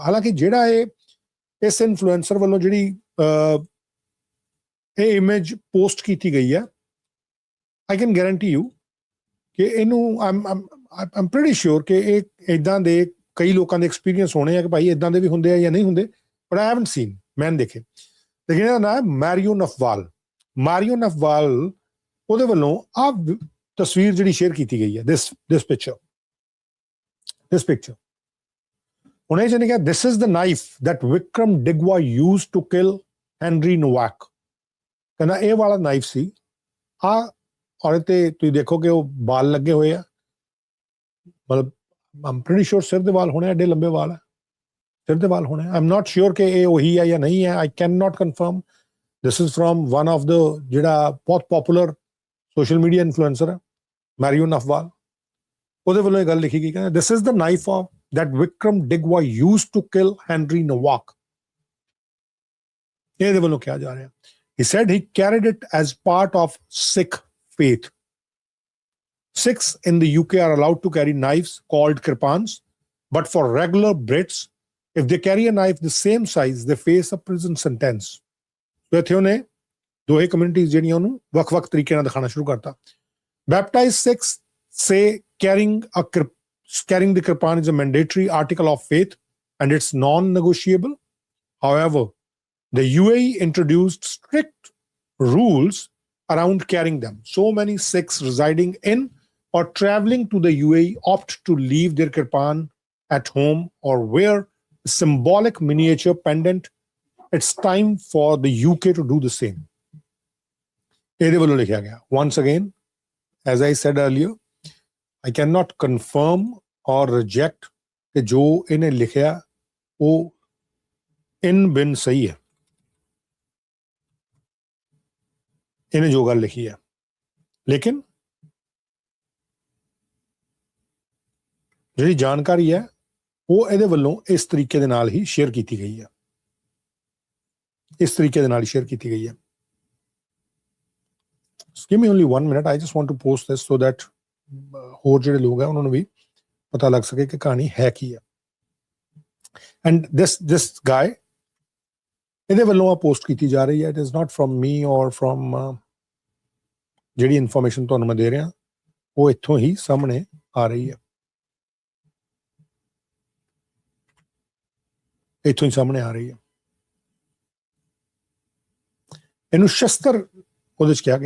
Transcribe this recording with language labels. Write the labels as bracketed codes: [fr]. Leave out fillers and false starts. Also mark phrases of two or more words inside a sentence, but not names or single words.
[pa] ਹਾਲਾਂਕਿ ਜਿਹੜਾ ਇਸ ਇਨਫਲੂਐਂਸਰ ਵੱਲੋਂ ਜਿਹੜੀ ਇਹ ਇਮੇਜ ਪੋਸਟ ਕੀਤੀ ਗਈ ਹੈ, [en] I can guarantee you [pa] ਕਿ ਇਹਨੂੰ [en] am pretty sure [pa] ਕਿ ਇਹ ਇੱਦਾਂ ਦੇ ਕਈ ਲੋਕਾਂ ਦੇ ਐਕਸਪੀਰੀਅੰਸ ਹੋਣੇ ਆ ਕਿ ਭਾਈ ਇੱਦਾਂ ਦੇ ਵੀ ਹੁੰਦੇ ਆ ਜਾਂ ਨਹੀਂ ਹੁੰਦੇ, [en] but I haven't seen, [pa] ਮੈਂ ਨਹੀਂ ਦੇਖੇ। ਲੇਕਿਨ ਇਹਦਾ ਨਾਮ ਹੈ ਮਾਰੀਓ ਨਫਵਾਲ। ਮਾਰੀਓ ਨਫਵਾਲ ਉਹਦੇ ਵੱਲੋਂ ਆਹ ਤਸਵੀਰ ਜਿਹੜੀ ਸ਼ੇਅਰ ਕੀਤੀ ਗਈ ਹੈ, [en] this picture [pa] ਉਹਨੇ ਜਿਹਨੇ ਕਿਹਾ, [en] this is the knife that Vickrum Digwa used to kill Henry Nowak। [pa] ਕਹਿੰਦਾ ਇਹ ਵਾਲਾ ਨਾਈਫ ਸੀ। ਔਰ ਤੇ ਤੁਸੀਂ ਦੇਖੋ ਕਿ ਉਹ ਵਾਲ ਲੱਗੇ ਹੋਏ ਆ, ਮਤਲਬ [en] am pretty sure [pa] ਸਿਰ ਦੇ ਵਾਲ ਹੋਣੇ, ਐਡੇ ਲੰਬੇ ਵਾਲ ਹੈ, ਸਿਰ ਦੇ ਵਾਲ ਹੋਣੇ। [en] I am not sure [pa] ਕਿ ਇਹ ਉਹੀ ਹੈ ਜਾਂ ਨਹੀਂ ਹੈ, [en] I can not confirm. This is from one of the [pa] ਜਿਹੜਾ ਬਹੁਤ [en] popular social media influencer ਹੈ, ਮਾਰੀਓ ਨਫਵਾਲ। [pa] ਉਹਦੇ ਵੱਲੋਂ ਇਹ ਗੱਲ ਲਿਖੀ ਗਈ, ਕਹਿੰਦਾ [en] this is the knife of that Vickrum Digwa used to kill Henry Nowak। [pa] ਇਹਦੇ ਵੱਲੋਂ ਕਿਹਾ ਜਾ ਰਿਹਾ। [en] He said he carried it as part of Sikh faith. Sikhs in the UK are allowed to carry knives called kirpans, but for regular Brits, if they carry a knife the same size, they face a prison sentence। [pa] So ਇੱਥੇ ਉਹਨੇ ਦੋਹੇ ਕਮਿਊਨਿਟੀਜ਼ ਜਿਹੜੀਆਂ ਉਹਨੂੰ ਵੱਖ-ਵੱਖ ਤਰੀਕੇ ਨਾਲ ਦਿਖਾਉਣਾ ਸ਼ੁਰੂ ਕਰਤਾ। [en] Baptized Sikhs say carrying the kirpan is a mandatory article of faith and it's non-negotiable. However, the UAE introduced strict rules around carrying them. So many Sikhs residing in or traveling to the UAE opt to leave their kirpan at home or wear a symbolic miniature pendant. It's time for the UK to do the same. [pa] ਇਹਦੇ ਵੱਲੋਂ ਲਿਖਿਆ ਗਿਆ। [en] Once again, as I said earlier, I cannot confirm or reject [pa] ਕਿ ਜੋ ਇਹਨੇ ਲਿਖਿਆ ਉਹ ਇਨ ਬਿਨ ਸਹੀ ਹੈ। ਇਹਨੇ ਜੋ ਗੱਲ ਲਿਖੀ ਹੈ, ਲੇਕਿਨ ਜਿਹੜੀ ਜਾਣਕਾਰੀ ਹੈ ਉਹ ਇਹਦੇ ਵੱਲੋਂ ਇਸ ਤਰੀਕੇ ਦੇ ਨਾਲ ਹੀ ਸ਼ੇਅਰ ਕੀਤੀ ਗਈ ਹੈ। ਇਸ ਤਰੀਕੇ ਦੇ ਨਾਲ ਹੀ ਸ਼ੇਅਰ ਕੀਤੀ ਗਈ ਹੈ। [en] Give me only 1 minute. I just want to post this so that [pa] ਹੋਰ ਜਿਹੜੇ ਲੋਕ ਹੈ ਉਹਨਾਂ ਨੂੰ ਵੀ ਪਤਾ ਲੱਗ ਸਕੇ ਕਿ ਕਹਾਣੀ ਹੈ ਕੀ ਹੈ। [en] ਐਂਡ this guy, [pa] ਇਹਦੇ ਵੱਲੋਂ ਆ ਪੋਸਟ ਕੀਤੀ ਜਾ ਰਹੀ ਹੈ। [en] It is not from me or from [pa] ਜਿਹੜੀ ਇਨਫੋਰਮੇਸ਼ਨ ਤੁਹਾਨੂੰ ਮੈਂ ਦੇ ਰਿਹਾ ਉਹ ਇੱਥੋਂ ਹੀ ਸਾਹਮਣੇ ਆ ਰਹੀ ਹੈ। ਇੱਥੋਂ ਹੀ ਸਾਹਮਣੇ ਆ ਰਹੀ ਹੈ। ਇਹਨੂੰ ਸ਼ਸਤਰ ਉਹਦੇ 'ਚ ਕਿਹਾ ਗਿਆ।